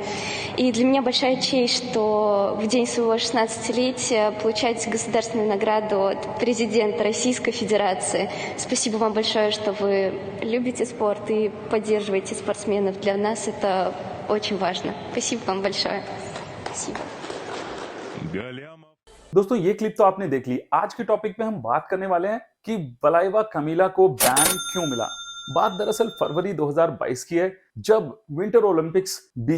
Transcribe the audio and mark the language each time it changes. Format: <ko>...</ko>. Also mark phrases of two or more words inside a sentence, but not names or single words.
<ru>И для меня большая честь, что в день своего 16-летия получаете государственную награду от президента Российской Федерации. Спасибо вам большое, что вы любите спорт и поддерживаете спортсменов. Для нас это очень важно. Спасибо вам большое. Спасибо.</ru> <hi>दोस्तों, ये क्लिप तो आपने देख ली। आज के टॉपिक पे हम बात करने वाले हैं कि वलाइवा कमीला को बैन क्यों मिला। बात दरअसल फरवरी 2022 की है, जब विंटर ओलंपिक्स भी।</hi>